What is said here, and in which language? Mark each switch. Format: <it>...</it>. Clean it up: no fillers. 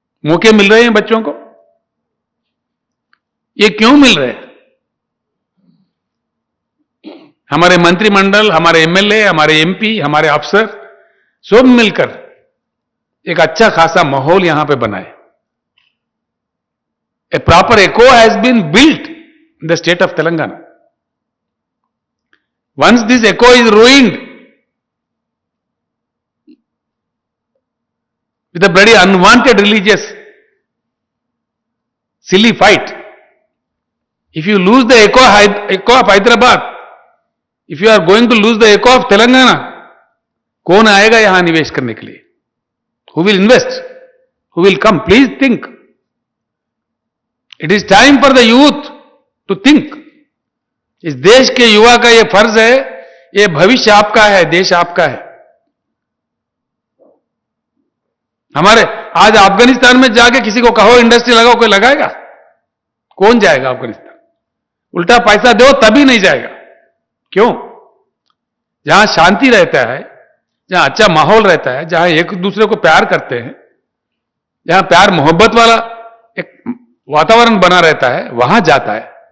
<hi>मौके मिल रहे हैं बच्चों को? ये क्यों मिल रहे हैं? हमारे मंत्रिमंडल, हमारे एमएलए, हमारे एमपी, हमारे अफसर सब मिलकर एक अच्छा खासा माहौल यहां पे बनाए.</hi> <en>A proper echo has been built in the state of Telangana. Once this echo is ruined with a very unwanted religious silly fight, if you lose the echo of Hyderabad, if you are going to lose the echo of Telangana,</en> <hi>कौन आएगा यहां निवेश करने के लिए?</hi> <en>Who will invest? Who will come? Please think. It is time for the youth to think.</en> <hi>इस देश के युवा का यह फर्ज है, यह भविष्य आपका है, देश आपका है. हमारे आज अफगानिस्तान में जाके किसी को कहो इंडस्ट्री लगाओ, कोई लगाएगा? कौन जाएगा अफगानिस्तान? उल्टा पैसा दो तभी नहीं जाएगा. क्यों? जहां शांति रहता है, जहां अच्छा माहौल रहता है, जहां एक दूसरे को प्यार करते हैं, जहां प्यार मोहब्बत वाला एक वातावरण बना रहता है, वहां जाता है.</hi>